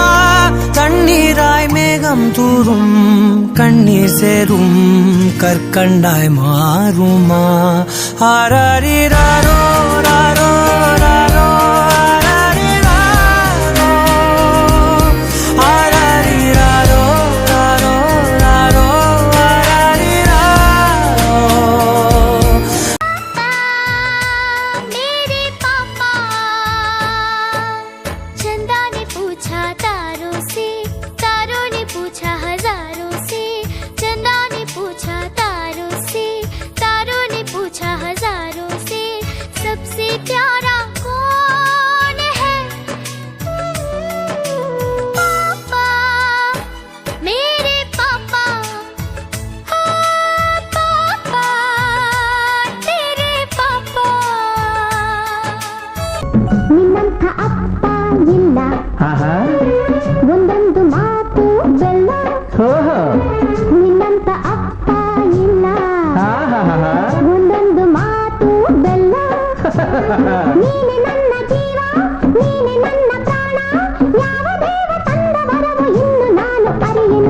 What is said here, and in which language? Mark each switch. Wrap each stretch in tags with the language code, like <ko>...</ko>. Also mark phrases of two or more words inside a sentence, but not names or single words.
<ta>தண்ணீராய் மேகம் தூரும், கண்ணீர் சேரும், கற்கண்டாய் மாறுமா. ஆராரிராரோ ராரோ ராரோ ஆராரிராரோ, ஆராரிராரோ ராரோ ராரோ ஆராரிராரோ.</ta> <hi>मेरे पापा, चंदा ने पूछा तारों से, तारों ने पूछा हजारों से, चंदा ने पूछा तारों से, तारों ने पूछा हजारों से, सबसे प्यारा कौन है? पापा, मेरे पापा, हाँ पापा, तेरे पापा.</hi> <kn>ನಿನ್ನಂಥ ಅಪ್ಪ ಇಲ್ಲ, ಒಂದೊಂದು ಮಾತು ಬೆಲ್ಲ. ನಿನ್ನಂಥ ಅಪ್ಪ ಇಲ್ಲ, ಒಂದೊಂದು ಮಾತು ಬೆಲ್ಲ. ನೀನೆ ನನ್ನ ಜೀವ, ನೀನೆ ನನ್ನ ಪ್ರಾಣ, ಯಾವ ದೇವ ತಂದ ವರವು ಇನ್ನು ನಾನು ಅರಿಯೆನು.</kn>